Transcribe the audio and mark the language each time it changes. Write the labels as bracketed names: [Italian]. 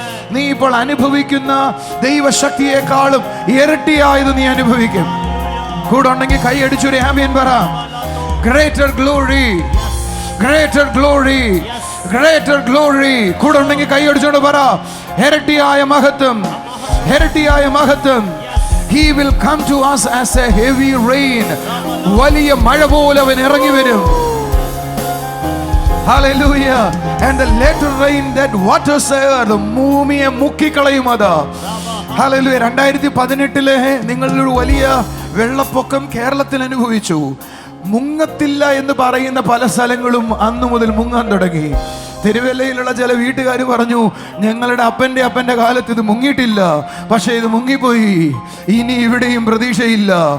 [Malayalam] നീ ഇപ്പോൾ അനുഭവിക്കുന്ന ദൈവശക്തിയെക്കാളും ഇരട്ടിയായത് നീ അനുഭവിക്കും. കൂടെ ഉണ്ടെങ്കിൽ കൈ അടിച്ചൊരു ആമേൻ പറ. Greater glory, greater glory, greater glory. കൂടെ ഉണ്ടെങ്കിൽ കൈ അടിച്ചോണ്ട് പറ. ഇരട്ടിയായ മഹത്വം, ഇരട്ടിയായ മഹത്വം. [English] He will come to us as a heavy rain. [Malayalam] വലിയ മഴ പോലെ അവൻ ഇറങ്ങി വരും. [English] Hallelujah. And the latter rain that waters the [Malayalam] ഭൂമിയെ മുക്കിക്കളയും. അത് Hallelujah. 2018 നിങ്ങളൊരു വലിയ വെള്ളപ്പൊക്കം കേരളത്തിൽ അനുഭവിച്ചു. മുങ്ങത്തില്ല എന്ന് പറയുന്ന പല സ്ഥലങ്ങളും അന്നു മുതൽ മുങ്ങാൻ തുടങ്ങി. തിരുവല്ലയിലുള്ള ചില വീട്ടുകാർ പറഞ്ഞു, ഞങ്ങളുടെ അപ്പന്റെ കാലത്ത് ഇത് മുങ്ങിയിട്ടില്ല, പക്ഷെ ഇത് മുങ്ങിപ്പോയി, ഇനി ഇവിടെയും പ്രതീക്ഷയില്ല.